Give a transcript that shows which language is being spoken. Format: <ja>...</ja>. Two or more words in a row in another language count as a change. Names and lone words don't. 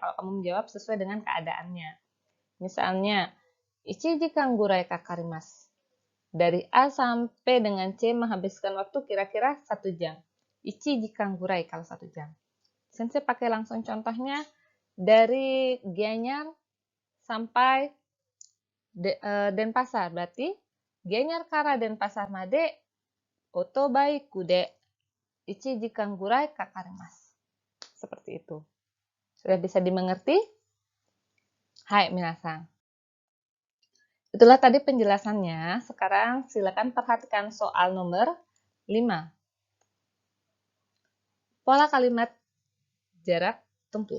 <id>Kalau kamu menjawab sesuai dengan keadaannya. Misalnya,</id> <ja>一時間ぐらいかかります.</ja> <id>Dari A sampai dengan C menghabiskan waktu kira-kira 1 jam.</id> <ja>一時間ぐらい</ja> <id>kalau 1 jam. Sensei pakai langsung contohnya dari Gianyar sampai Denpasar.</id> <ja>Berarti Gianyarから Denpasarまで オートバイで 1時間ぐらい かかります.</ja> <id>Seperti itu. Sudah bisa dimengerti?</id> <ja>はい、みなさん.</ja> <id>Itulah tadi penjelasannya. Sekarang silakan perhatikan soal nomor 5. Pola kalimat jarak tempuh.</id>